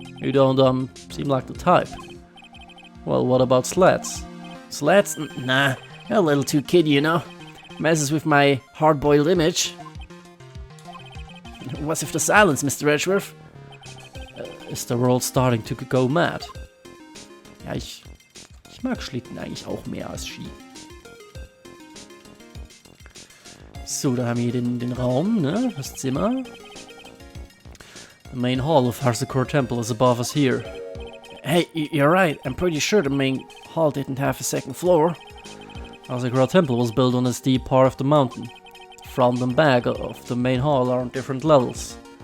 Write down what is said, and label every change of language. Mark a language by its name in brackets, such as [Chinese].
[English] You don't seem like the type. Well, what about sleds? Sleds? Nah, a little too kiddy, you know. Messes with my hard-boiled image. What's with the silence, Mr. Edgeworth? Is the world starting to go mad? [German] Ja, ich mag Schlitten eigentlich auch mehr als Ski. So, da haben wir den Raum, ne? Das Zimmer. [English] The main hall of Harsacore Temple is above us here. Hey, you're right. I'm pretty sure the main hall didn't have a second floor. Harsacore Temple was built on a steep part of the mountain. Front and back of the main hall are on different levels.